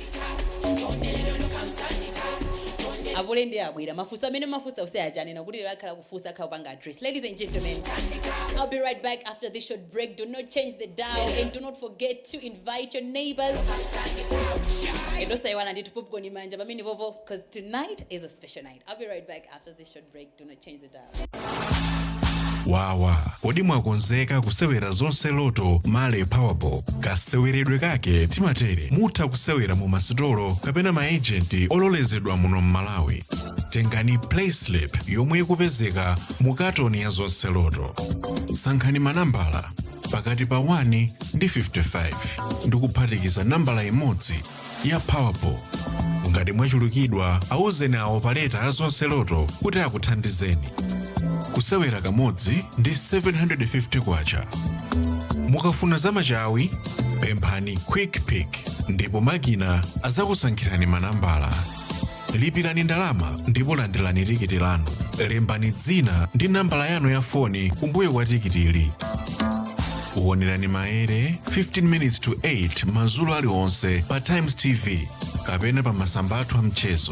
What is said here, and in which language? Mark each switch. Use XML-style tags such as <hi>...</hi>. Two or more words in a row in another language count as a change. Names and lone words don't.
<en>Ladies and gentlemen, I'll be right back after this short break. Do not change the dial and do not forget to invite your neighbors. Because tonight is a special night. I'll be right back after this short break. Do not change the dial.</en> <ny>Wawa, kodi mwakonzeka kusewera zonse loto male powerball. Kaseweredwe kake timatere mutha kusewera mu masitolo kapena maagenti ololezedwa muno Malawi. Tengani playslip yomwe ikupezeka mu katoni ya zonse loto. Sankhani manambala pakati pa 1 ndi 55 ndikuphatikiza nambala imodzi ya powerball. Ngati mwachulukidwa awuzeni awo paleta a zonse loto kuti akuthandizeni. Kusewera kamodzi ndi 750 kwacha. Mukafuna zamachawi, pemphani</ny> <en>quick pick</en> <ny>ndipo makina azakusankhirani manambala. Lipirani ndalama ndipo landirani tikiti lanu. Lembani dzina ndi nambala yanu ya foni kumbuyo kwa tikitili. Uwonerani maere</ny> <en>15 minutes to 8</en> <ny>madzulo aliwonse pa Times TV kapena pa masamba athu a mchezo.</ny>